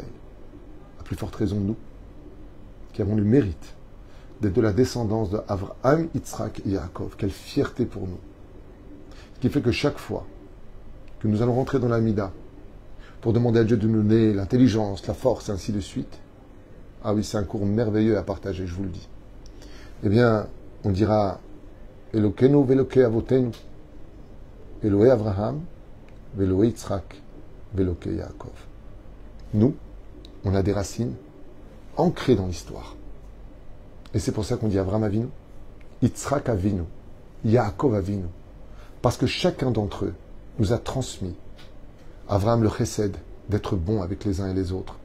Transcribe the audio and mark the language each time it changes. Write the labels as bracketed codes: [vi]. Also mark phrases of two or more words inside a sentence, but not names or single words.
[fr] À plus forte raison, nous, qui avons le mérite d'être de la descendance de Avraham, Yitzhak et Yaakov. Quelle fierté pour nous. Ce qui fait que chaque fois que nous allons rentrer dans la Mida pour demander à Dieu de nous donner l'intelligence, la force, et ainsi de suite, ah oui, c'est un cours merveilleux à partager, je vous le dis. Eh bien, on dira [he] אלוקינו ואלוקי אבותינו, אלוקי אברהם, ואלוקי יצחק, ואלוקי יעקב. [fr] Nous, on a des racines ancrées dans l'histoire. Et c'est pour ça qu'on dit [he] אברהם אבינו, יצחק אבינו, יעקב אבינו. [fr] Parce que chacun d'entre eux nous a transmis Avraham le chesed, d'être bon avec les uns et les autres.